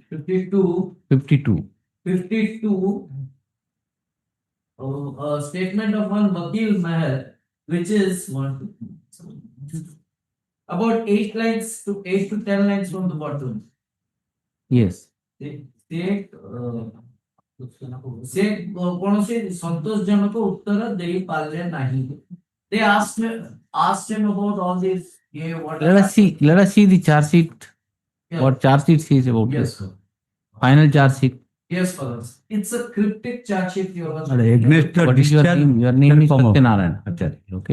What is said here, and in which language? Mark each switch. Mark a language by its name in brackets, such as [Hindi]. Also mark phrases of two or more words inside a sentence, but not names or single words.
[English] 52. 52. 52. A statement of one Vakil Mahal, which is about 8 lines to 8 to 10 lines from the bottom. Yes. [Odia] ସେ କୌଣସି ସନ୍ତୋଷଜନକ ଉତ୍ତର ଦେଇପାରିଲେ ନାହିଁ. [English] They asked him about all these. Let us see the charge sheet. Yeah. What charge sheet says about Yes, this. sir. Final charge sheet. Yes, fathers. It's a cryptic charge sheet. What is your name? Your name is Satyanarayan. Okay.